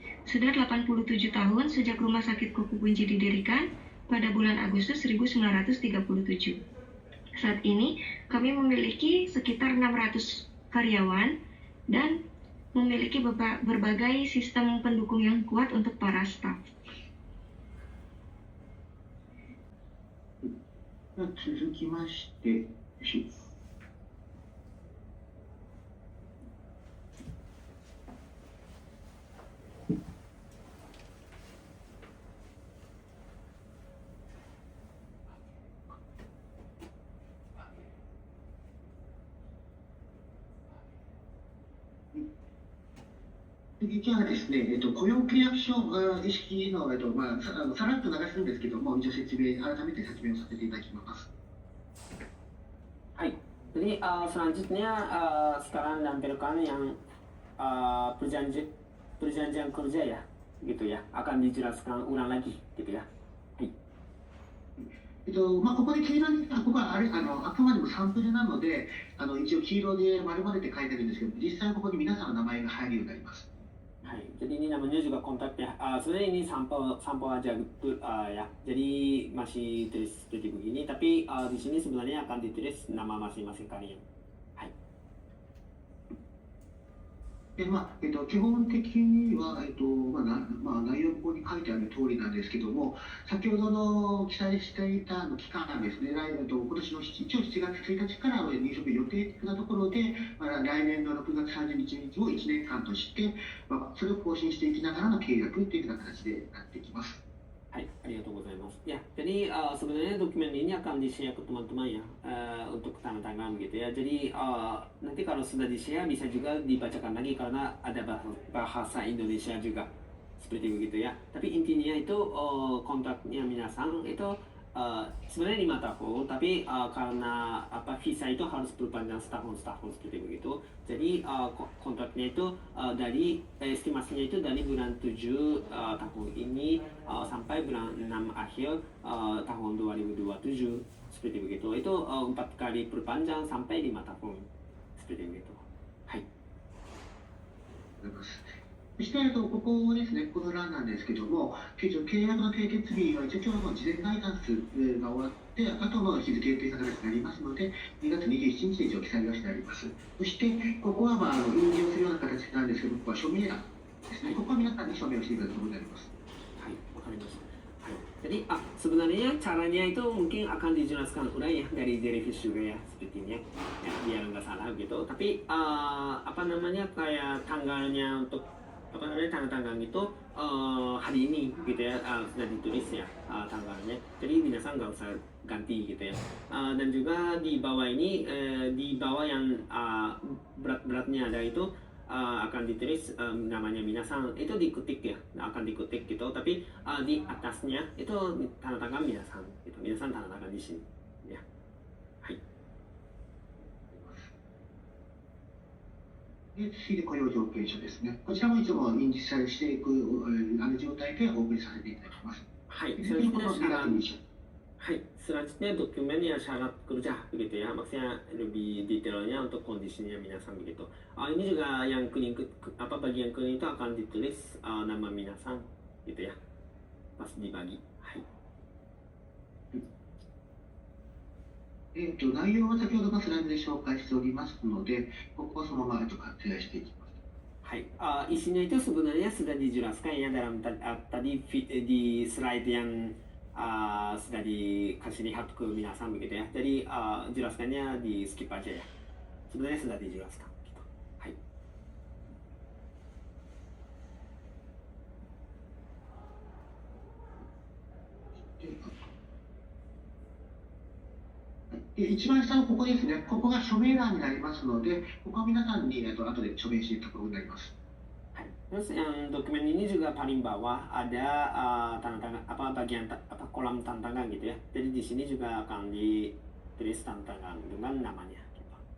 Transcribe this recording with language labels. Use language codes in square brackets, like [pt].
[id] Sudah 87 tahun sejak rumah sakit Kokubunji didirikan pada bulan Agustus 1937. Saat ini, kami memiliki sekitar 600 karyawan dan memiliki berbagai sistem pendukung yang kuat untuk para staf. [ja] 続きまして、次はですね、雇用契約書意識の、さらっと流すんですけども、一応改めて説明をさせていただきます。 [id] Jadi selanjutnya sekarang nampilkan yang perjanjian kerja ya, gitu ya. Akan dijelaskan ulang lagi, gitu ya. [ja] ここで黄色に、ここはあくまでもサンプルなので、一応黄色で丸々って書いてるんですけど、実際ここに皆さんの名前が入るようになります。 [id] Hai, jadi ini namanya juga kontak ya. Sebenarnya ini sampel aja gitu ya. Jadi masih tulis seperti begini, tapi di sini sebenarnya akan ditulis nama masing-masing kalian. Hai. [ja] で基本的には、内容ここに書いてある通りなんですけども、先ほどの記載していた期間ですね、今年の一応7月1日から入職予定なところで、来年の6月30日を1年間として、それを更新していきながらの契約っていうような形でなっていきます。 Hai, arigatou gozaimasu. [id] Ya, jadi sebenarnya dokumen ini akan di-share ke teman-teman ya untuk tanda tangan gitu ya. Jadi nanti kalau sudah di-share bisa juga dibacakan lagi karena ada bahasa Indonesia juga seperti begitu ya. Tapi intinya itu kontraknya minasang itu sebenarnya 5 tahun, tapi karena visa itu harus berpanjang setahun seperti begitu. Jadi kontraknya itu dari estimasinya itu dari bulan 7 tahun ini sampai bulan 6 akhir tahun 2027 seperti begitu. Itu 4 kali perpanjang sampai 5 tahun seperti begitu. Hai. [ja] そして、ここですね、この欄なんですけども、契約の締結日は一応今日の事前ガイダンスが終わって、後の日付予定されてなりますので、2月27日で一応記載がしてあります。そして、ここは印字をするような形なんですけど、ここは署名欄ですね。ここは皆さんに署名をしていただくことになります。はい、わかりました。はい。 [id] Jadi sebenarnya caranya itu mungkin akan dijelaskan ulang ya dari Jellyfish juga ya seperti ini ya, biar nggak salah gitu. Tapi kayak tanggalnya untuk tanda tangan itu hari ini gitu ya sudah ditulis ya tanggalnya. Jadi minasan nggak usah ganti gitu ya. Dan juga di bawah ini di bawah yang berat-beratnya ada itu akan ditulis namanya minasan itu diketik ya, akan diketik gitu. Tapi di atasnya itu tanda tangan minasan gitu. Minasan tanda tangan di sini ya. Hai. [ja] で、次で雇用条件書ですね。こちらもいつも印字されしていく状態でお送りさせていただきます。はい、それでこの [id] Hai, selanjutnya dokumen yang syarat kerja begitu ya, maksudnya lebih detailnya untuk kondisinya minasan begitu. Ini juga yang kuning bagian kuning itu akan ditulis nama minasan gitu ya, pas dibagi. Hai. [ja] 内容は先ほどのスライドで紹介しておりますので、ここはそのまま割愛していきます。 [id] Hai, isinya itu sebenarnya sudah dijelaskan ya dalam tadi di slide yang sudah dikasih lihat ke minasan begitu ya. Jadi jelaskannya di skip aja ya. Sebenarnya sudah dijelaskan gitu. Hai. [ja] 一番下のここですね、ここが署名欄になりますので、ここは皆さんに後で署名していくところになります。 [id] Terus yang dokumen ini juga paling bawah ada tanda tangan bagian kolam tanda tangan gitu ya. Jadi di sini juga akan ditulis tanda tangan dengan namanya gitu.